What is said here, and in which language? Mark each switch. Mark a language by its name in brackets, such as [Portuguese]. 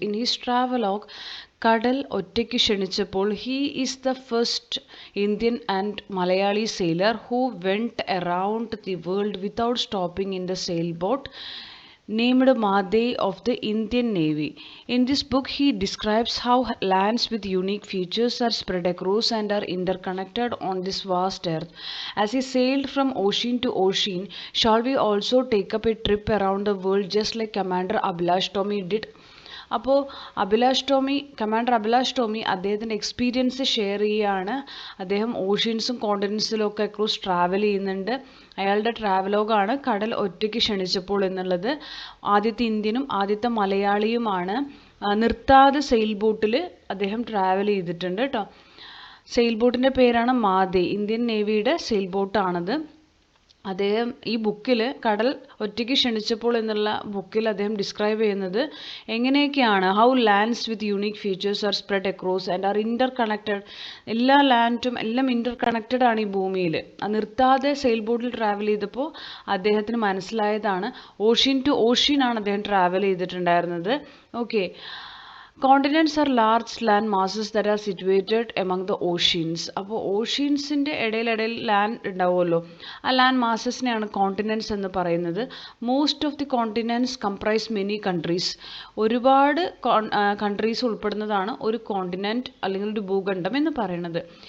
[English] In his travelogue, കടൽ ഒറ്റയ്ക്ക് ക്ഷണിച്ചപ്പോൾ, he is the first Indian and Malayali sailor who went around the world without stopping in the sailboat named Maadei of the Indian Navy. In this book, he describes how lands with unique features are spread across and are interconnected on this vast earth. As he sailed from ocean to ocean, shall we also take up a trip around the world just like Commander Abhilash Tomy did? [Malayalam] അപ്പോൾ commander Abhilash Tomy അദ്ദേഹത്തിൻ്റെ experience share ചെയ്യുകയാണ്. അദ്ദേഹം ഓഷ്യൻസും കോണ്ടിനെൻസിലും ഒക്കെ across travel ചെയ്യുന്നുണ്ട്. അയാളുടെ ട്രാവലോഗാണ് കടൽ ഒറ്റയ്ക്ക് ക്ഷണിച്ചപ്പോൾ എന്നുള്ളത്. ആദ്യത്തെ ഇന്ത്യനും ആദ്യത്തെ മലയാളിയുമാണ്. നിർത്താതെ സെയിൽ ബോട്ടിൽ അദ്ദേഹം ട്രാവൽ ചെയ്തിട്ടുണ്ട് കേട്ടോ. സെയിൽ ബോട്ടിൻ്റെ പേരാണ് മാതേ. Indian നേവിയുടെ sale ബോട്ടാണത്. അദ്ദേഹം ഈ ബുക്കിൽ കടൽ ഒറ്റയ്ക്ക് ക്ഷണിച്ചപ്പോൾ എന്നുള്ള ബുക്കിൽ അദ്ദേഹം ഡിസ്ക്രൈബ് ചെയ്യുന്നത് എങ്ങനെയൊക്കെയാണ്, [English] How lands with unique features are spread across and are interconnected. [Malayalam] എല്ലാ ലാൻഡും എല്ലാം ഇൻ്റർ കണക്റ്റഡ് ആണ് ഈ ഭൂമിയിൽ. നിർത്താതെ സെയിൽ ബോട്ടിൽ ട്രാവൽ ചെയ്തപ്പോൾ അദ്ദേഹത്തിന് മനസ്സിലായതാണ്. ഓഷ്യൻ ടു ഓഷ്യൻ ആണ് അദ്ദേഹം ട്രാവൽ ചെയ്തിട്ടുണ്ടായിരുന്നത്. Okay. [English] Continents are large land masses that are situated among the oceans. [Malayalam] അപ്പോൾ ഓഷ്യൻസിൻ്റെ ഇടയിൽ ലാൻഡ് ഉണ്ടാവുമല്ലോ, ആ ലാൻഡ് മാസസിനെയാണ് കോണ്ടിനെൻറ്റ്സ് എന്ന് പറയുന്നത്. [English] Most of the continents comprise many countries. [Malayalam] ഒരുപാട് കൺട്രീസ് ഉൾപ്പെടുന്നതാണ് ഒരു കോണ്ടിനെൻറ്റ് അല്ലെങ്കിൽ ഒരു ഭൂഖണ്ഡം എന്ന് പറയുന്നത്.